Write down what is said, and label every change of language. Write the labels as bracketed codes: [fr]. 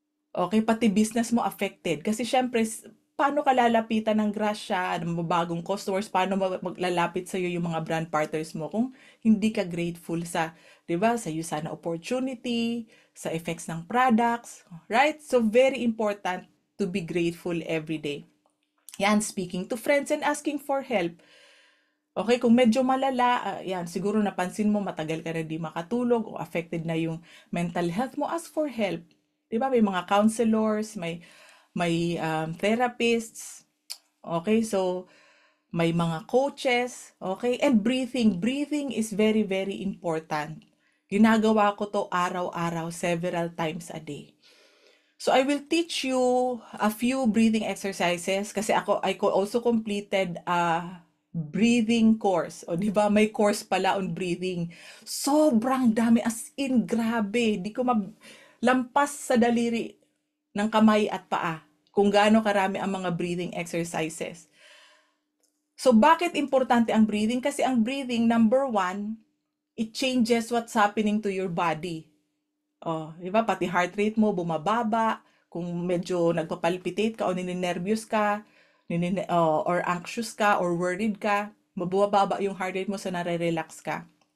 [tl] Okay, pati business mo affected. Kasi syempre, paano ka lalapitan ng grasya, ng bagong customers, paano maglalapit sa'yo yung mga brand partners mo kung hindi ka grateful sa, di ba, sa iyo sana opportunity, sa effects ng products, right? [en] So, very important to be grateful every day. [tl] Yan, [en] speaking to friends and asking for help. [tl] Okay, kung medyo malala, yan, siguro napansin mo matagal ka na di makatulog o affected na yung mental health mo, [en] ask for help. [tl] Diba, may mga counselors, may therapists, okay, so may mga coaches, okay, [en] and breathing is very, very important. [tl] Ginagawa ko to araw-araw, several times a day. [en] So I will teach you a few breathing exercises [tl] kasi [en] I also completed a breathing course. [tl] O di ba, may course pala on breathing. Sobrang dami, as in grabe. Di ko lampas sa daliri ng kamay at paa kung gaano karami ang mga breathing exercises. So bakit importante ang breathing? Kasi ang breathing, [en] number 1, it changes what's happening to your body. [tl] Oh, di ba? Pati heart rate mo bumababa, kung medyo nagpapalpitate ka o nininervyos ka, or anxious ka or worried ka, mabababa yung heart rate mo sa nare-relax ka.